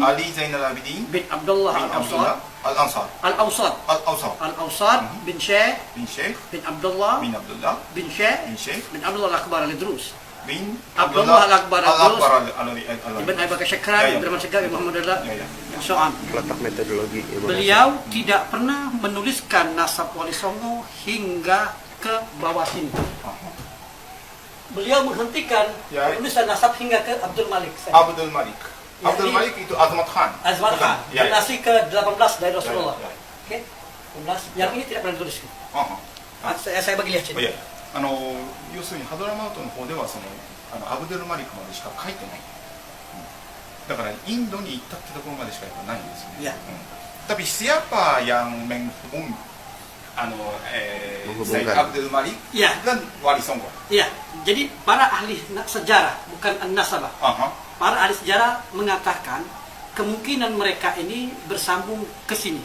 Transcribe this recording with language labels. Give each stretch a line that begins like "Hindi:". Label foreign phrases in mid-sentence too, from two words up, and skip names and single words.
Indonesian: Ali Zainal Abidin bin Abdullah bin Abdullah Al-Awsat Al-Awsat bin Syekh bin Syekh bin Abdullah bin Abdullah bin Syekh bin Syekh bin Abdullah Al-Akbar Al-Idrus bin Abdullah Al-Akbar Al-Idrus Al-Idrus Ibn Abi Bakar Syakran, Abdurrahman Segaf, Muhammad Abdullah, dan
English: so on.
Indonesian: Letak metodologi. Beliau tidak pernah menuliskan nasab Wali Songo hingga ke bawah sini. Beliau menghentikan penulisan nasab hingga ke Abdul Malik. Abdul Malik. Abdul Malik itu Azmat Khan. Azmat Khan, generasi ke-18 dari Rasulullah. Ya. Oke, 18. Yang ini tidak pernah dituliskan. Saya bagi lihat sini.
Japanese: 要するにハドラマウトの方ではアブドゥルマリクまでしか書いてない、だからインドに行ったってところまでしかないんですよね。
Indonesian: Tapi siapa yang Said Abdul Malik dan Wali Songo? Iya, jadi para ahli sejarah, bukan an-nasabah. Para ahli sejarah mengatakan kemungkinan mereka ini bersambung ke sini.